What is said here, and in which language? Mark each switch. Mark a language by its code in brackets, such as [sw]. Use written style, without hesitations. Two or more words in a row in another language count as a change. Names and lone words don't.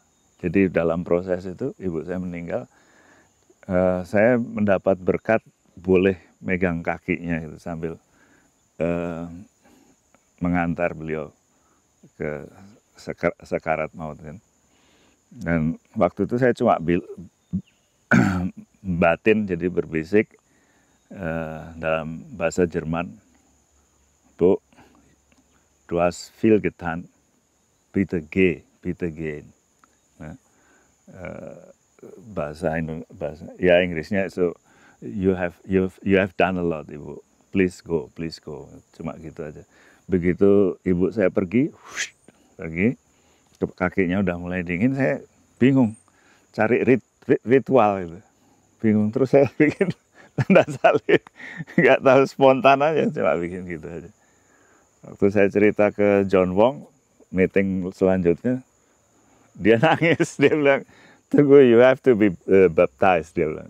[id] Jadi dalam proses itu ibu saya meninggal, saya mendapat berkat boleh megang kakinya gitu, sambil mengantar beliau ke sekarat maut kan. Dan waktu itu saya cuma batin, jadi berbisik dalam bahasa Jerman, Bu, [de] du hast viel getan, bitte gehen. [id] Nah, bahasa Inggrisnya [en] so you have done a lot, [id] Ibu, [en] please go, [id] cuma gitu aja. Begitu ibu saya pergi, kakinya udah mulai dingin, saya bingung cari ritual itu, bingung, terus saya bikin tanda salib, nggak tahu, spontan aja cuma bikin gitu aja. Waktu saya cerita ke John Wong meeting selanjutnya, dia nangis, dia bilang, tunggu, [en] you have to be baptized, [id] dia bilang.